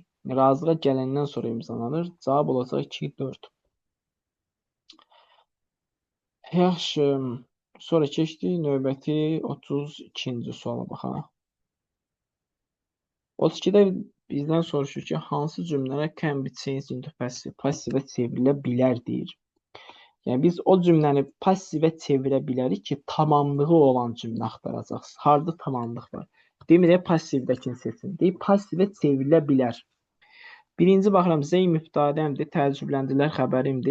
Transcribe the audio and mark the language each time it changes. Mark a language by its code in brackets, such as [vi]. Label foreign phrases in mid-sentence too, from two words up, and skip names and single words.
[az] Razılığa gələndən sonra imzalanır. Cavab olacaq 2, 4. Yaxşı. Sonra keçdik növbəti 32-ci suala baxaq. 32-də bizdən soruşur ki, hansı cümlələr [en] can be changed into passive, [az] passivə çevrilə bilər deyir. Yəni biz o cümləni passivə çevirə bilərik ki, tamamlığı olan cümlə axtaracaqsınız. Harda tamamlıq var? Demirək passivdəkini seçin. Deyib passivə çevrilə bilər. Birinci baxıram, zey mübtədəmdir, təəccübləndirlər xəbərimdir.